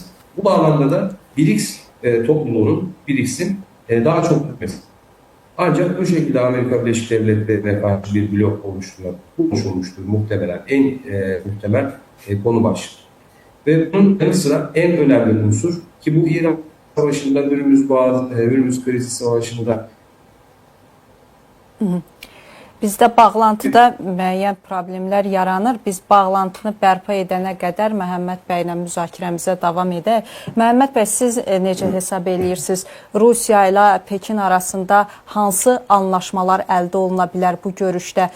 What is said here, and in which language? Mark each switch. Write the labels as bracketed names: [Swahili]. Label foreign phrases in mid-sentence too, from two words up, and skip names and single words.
[Turkish] Bu bağlamda da BRICS topluluğunun, BRICS'in daha çok gitmesi. Ancak bu şekilde Amerika Birleşik Devletleri'ne karşı bir blok oluşturmuştur muhtemelen. En muhtemel konu başlığı. Ve bunun yanı sıra en önemli unsur ki bu İran Savaşı'nda, Hürmüz krizi savaşında [Azerbaijani] Bizdə bağlantıda müəyyən problemlər yaranır. Biz bağlantını bərpa edənə qədər Məhəmməd bəy ilə müzakirəmizə davam edək. Məhəmməd bəy, siz necə hesab edirsiniz? Rusiya ilə Pekin arasında hansı anlaşmalar əldə oluna bilər bu görüşdə?